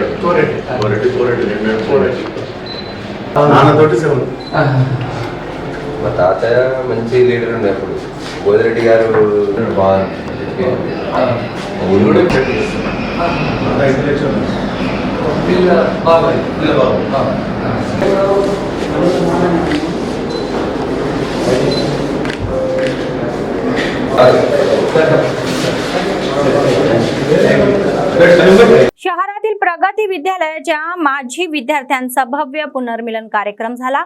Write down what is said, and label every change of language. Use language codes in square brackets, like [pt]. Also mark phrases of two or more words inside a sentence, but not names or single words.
[te] నాన్నతోటి సేవలు. మా తాతయ్య మంచి లీడర్ ఉండే అప్పుడు గోదిరెడ్డి గారు బాగుంది. బాబాయ్ [mr] शहरातील प्रगती विद्यालयाच्या माजी विद्यार्थ्यांचा भव्य पुनर्मिलन कार्यक्रम झाला.